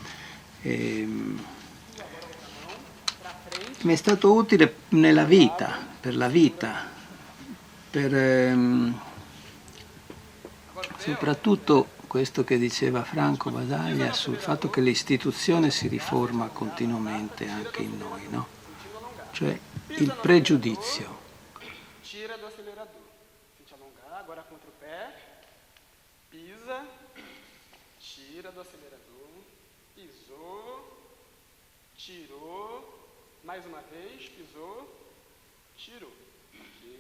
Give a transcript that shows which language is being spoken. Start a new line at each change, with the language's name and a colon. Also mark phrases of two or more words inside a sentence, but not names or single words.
Italian: Mi è stato utile nella vita, per la vita, per soprattutto questo che diceva Franco Basaglia sul fatto che l'istituzione si riforma continuamente anche in noi, no? Cioè il pregiudizio.
Portuguese: Tira do acelerador. Sente alongar, agora contra o pé. Pisa. Tira do acelerador. Pisou. Tirou. Mais uma vez. Pisou. Tirou. Ok.